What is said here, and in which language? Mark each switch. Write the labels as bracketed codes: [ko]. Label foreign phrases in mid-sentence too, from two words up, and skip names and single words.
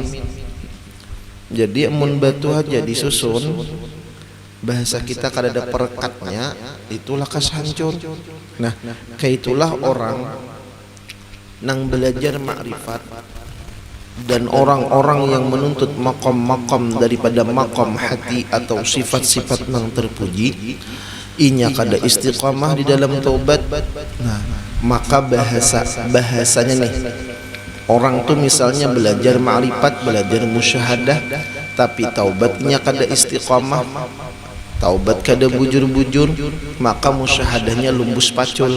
[bjn] Jadi mun batu aja disusun, bahasa kita kada ada perekatnya, itulah kas hancur. [id] Nah, kayak itulah orang nang belajar makrifat dan orang-orang yang menuntut makom-makom daripada makom hati atau sifat-sifat yang terpuji, [bjn] inya kada istiqamah di dalam taubat. Nah, maka bahasanya nih, orang tuh misalnya belajar ma'rifat, belajar musyahadah, tapi taubatnya kada istiqamah, taubat kada bujur-bujur, maka musyahadahnya lumbus pacul.